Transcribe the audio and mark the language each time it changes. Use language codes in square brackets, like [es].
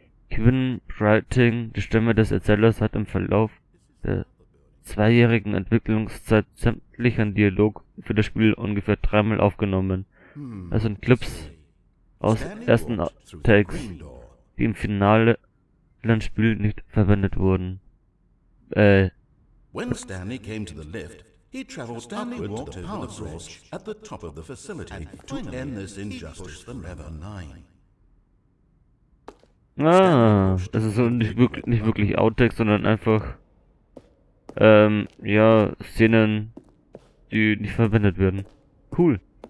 [de] Kevin Writing, die Stimme des Erzählers, hat im Verlauf der 2-jährigen Entwicklungszeit sämtlichen Dialog für das Spiel ungefähr 3-mal aufgenommen. Das sind Clips aus ersten Takes, die im finalen Spiel nicht verwendet wurden. [en] When Stanley came to the lift, he traveled upward to the power source at the top of the facility to end this injustice forever. 9. [de] Das ist so nicht wirklich Outtakes, sondern einfach ja, Szenen, die nicht verwendet werden. Cool.